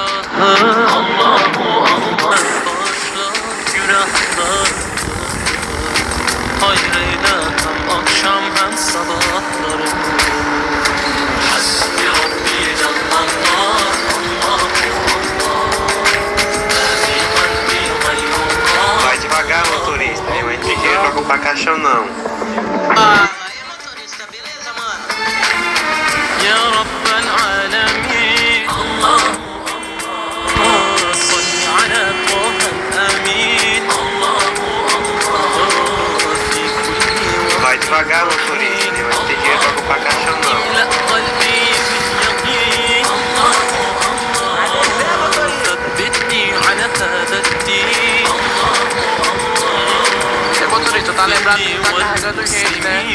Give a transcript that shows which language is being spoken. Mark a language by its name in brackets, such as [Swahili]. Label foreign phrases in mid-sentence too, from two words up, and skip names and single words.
[Turkish] Hayreyle hem akşam hem sabahlarım. [Arabic] حسبي ربي جل الله. [Portuguese] Vai devagar, motorista. Eu entendi que joga pra caixão, não. Aí, motorista, beleza, mano? [Arabic] يا رب العالمين. صل على طه الأمين. [Portuguese] Vai devagar, motorista. Eu entendi que joga pra caixão, não. [Arabic] املأ قلبي باليقين. ثبتني على هذا الدين. [Portuguese] Motorista, tá lembrado que tá carregando gente, né?